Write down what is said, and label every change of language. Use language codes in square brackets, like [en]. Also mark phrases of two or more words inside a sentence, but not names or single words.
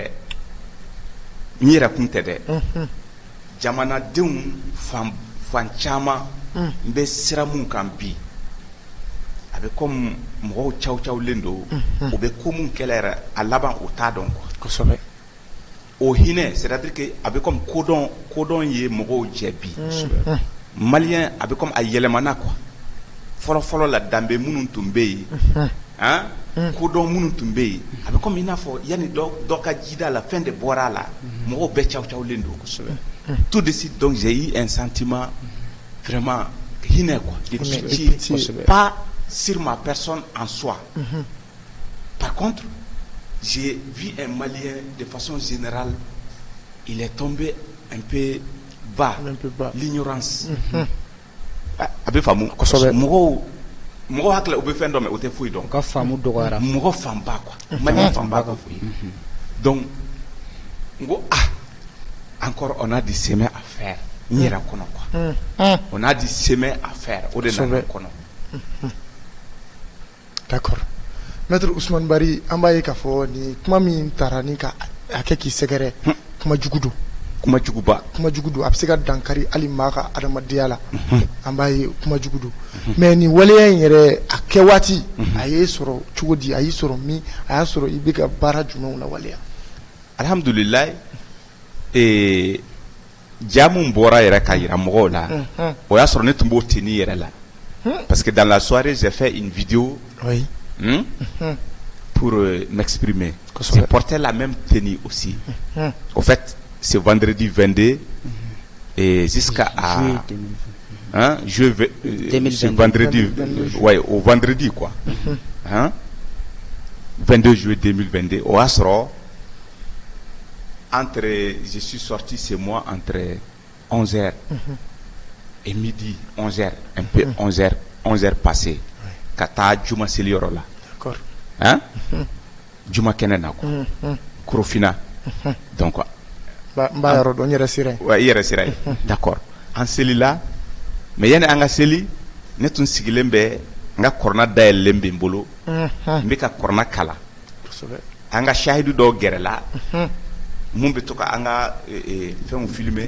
[bm] tɛ dɛ jamanadenw fan caman n bɛ sira mun kan bi a bɛ comme mɔgɔw cawulen don u bɛ ko mun kɛlɛ yɛrɛ a laban o t'a dɔn quoi kosɛbɛ o hinɛ [fr] c'est à dire que [bm] a bɛ comme kodɔn ye mɔgɔw jɛ bi malien a bɛ comme a yɛlɛmana quoi fɔlɔ la danbe minnu tun bɛ yen kodɔn minnu tun bɛ yen a bɛ comme i n'a fɔ yanni dɔ ka jida la fɛn de bɔra a la mɔgɔw bɛɛ cawulen don kosɛbɛ [fr] tout de suite donc j'ai eu un sentiment vraiment [bm] hinɛ quoi [fr] de pitié pas sur ma personne en soi par contre j'ai vu un Malien de façon générale il est tombé un peu bas l'ignorance [bm] a bɛ faamu mɔgɔw hakili u bɛ fɛn dɔ mɛn o tɛ foyi dɔn ka faamu dɔgɔyara mɔgɔ fanba quoi Malien fanba ka foyi donc n ko [fr] encore on a du chemin à faire [bm] n yɛrɛ kɔnɔ quoi [fr] on a du chemin à faire [bm] o de nana kɔnɔ d'accord maître Ousmane Bari an b'a ye k'a fɔ ni kuma min taara ni ka hakɛ k'i sɛgɛrɛ kuma jugu don kuma jugu don a bɛ se ka dankari hali maa ka adamadenya la an b'a ye kuma jugu don mais ni waleya in yɛrɛ a kɛ waati a y'e sɔrɔ cogo di a y'i sɔrɔ min a y'a sɔrɔ i bɛ ka baara jumɛnw lawaleya alhamdulilayi ja mun bɔra yɛrɛ ka yira mɔgɔw la o y'a sɔrɔ ne tun b'o tenue yɛrɛ la [fr] parce que dans la soirée j'ai fait une vidéo pour m'exprimer j'ai porté la même tenue aussi au fait c'est vendredi 22 et jusqu'à c'est vendredi au vendredi quoi 22 juillet 2022 au [bm] y'a sɔrɔ [fr] je suis sorti chez moi entre 11h et midi 11h un peu 11h passé [bm] ka taa juma seli yɔrɔ la juma kɛnɛ na quoi Korofina donc n b'a yɔrɔ dɔn n yɛrɛ sera yen i yɛrɛ sera yen d'accord an selila mais yani an ka seli ne tun sigilen bɛ n ka kɔrɔna dayɛlɛlen bɛ n bolo n bɛ ka kɔrɔna kala an ka sahidu dɔw gɛrɛla mun bɛ to ka an ka fɛnw filmer